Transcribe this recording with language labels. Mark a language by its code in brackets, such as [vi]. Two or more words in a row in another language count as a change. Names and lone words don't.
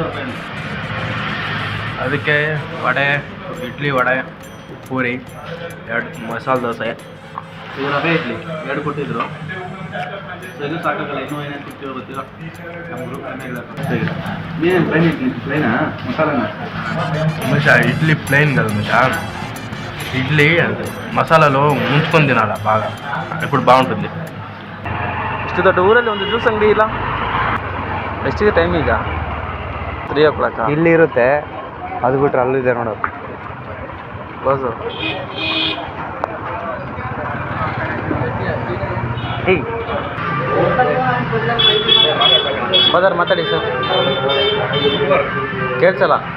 [kn] ಅದಕ್ಕೆ ವಡೆ, ಇಡ್ಲಿ ವಡೆ, ಪೂರಿ, 2 ಮಸಾಲೆ ದೋಸೆ, ರವೆ ಇಡ್ಲಿ 2 ಕೊಟ್ಟಿದ್ರು. ಸೊ ಇದು ಸಾಕಾಗಲ್ಲ, ಇನ್ನೂ ಏನೇನು ಸಿಗ್ತೀವೋ ಗೊತ್ತಿಲ್ಲ. ನೀನೇನು ಪ್ಲೇನ್ ಇಡ್ಲಿ? ಪ್ಲೇನಾ ಮಸಾಲೆನಾ? [te] ఇడ్లీ ప్లెయిన్ కదా మిషా. ఇడ్లీ మసాలాలో ముంచుకొని తినాలి బాగా, ఇప్పుడు బాగుంటుంది. [kn] ಇಷ್ಟು ದೊಡ್ಡ ಊರಲ್ಲಿ ಒಂದು ಜ್ಯೂಸ್ ಅಂಗಡಿ ಇಲ್ಲ. ಎಷ್ಟಿಗೆ ಟೈಮ್ ಈಗ? 3 o'clock. ಇಲ್ಲಿ ಇರುತ್ತೆ, ಅದು ಬಿಟ್ರೆ ಅಲ್ಲಿದೆ ನೋಡೋದು ಕ್ಲೋಸು. ಫಾದರ್ ಮಾತಾಡಿ ಸರ್, ಕೇಳಿಸಲ್ಲ.